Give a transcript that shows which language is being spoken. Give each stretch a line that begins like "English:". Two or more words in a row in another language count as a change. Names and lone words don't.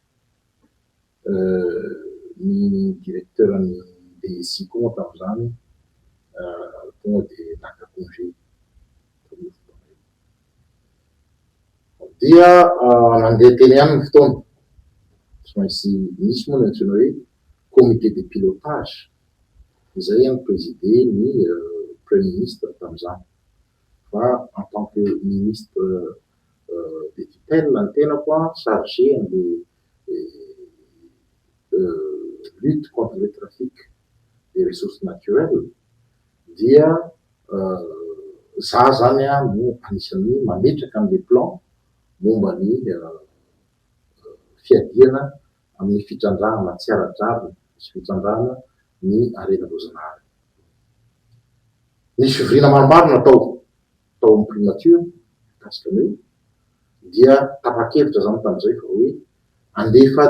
Malagasy: Ny directeur ny DSI koa tamin'izany tonga dia naka congé dia nandeha teny ihany ny fotoana tsy maintsy misy moa ny antsoina hoe
French: comité de pilotage
Malagasy: izay any présidé ny
French: premier ministre
Malagasy: tamin'izany fa
French: en tant que ministre de tutelle
Malagasy: ny tenako chargé an'le
French: lutte contre le trafic des ressources naturelles
Malagasy: dia za zany no anisan'ny mametraka an'le plan momba ny fiadiana amin'ny fitrandrahana tsy ara-drariny sy fitrandrahana ny arenan-doazanahary. Nisy fivorina maromaro natao amin'ny primature mikasika an'io dia tapa-kevitra zany tamin'izay fa hoe